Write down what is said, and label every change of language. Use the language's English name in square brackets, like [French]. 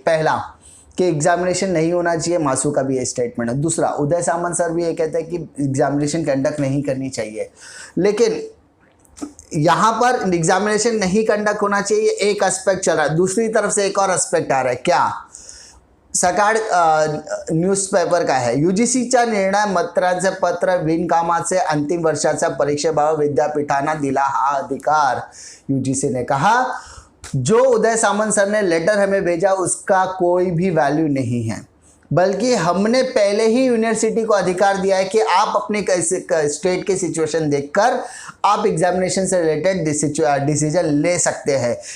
[Hindi] पहला कि एग्जामिनेशन नहीं होना चाहिए, मासू का भी ये स्टेटमेंट है। दूसरा, उदय सामंत सर भी ये कहते हैं कि एग्जामिनेशन कंडक्ट नहीं करनी चाहिए। लेकिन यहाँ पर एग्जामिनेशन नहीं कंडक्ट होना चाहिए एक एस्पेक्ट चल रहा है, दूसरी तरफ से एक और एस्पेक्ट आ रहा है। क्या? [Marathi] सकाळ [Hindi] न्यूजपेपर का है, [Marathi] यूजीसीचा निर्णय मतदारांचे पत्र बिनकामाचे अंतिम वर्षाचा परीक्षेबाबत विद्यापीठांना दिला हा अधिकार। [Hindi] यूजीसी ने कहा जो उदय सामंत सर ने लेटर हमें भेजा उसका कोई भी वैल्यू नहीं है, बल्कि हमने पहले ही यूनिवर्सिटी को अधिकार दिया है कि आप अपने स्टेट की सिचुएशन देखकर आप एग्जामिनेशन से रिलेटेड डिसीजन ले सकते हैं।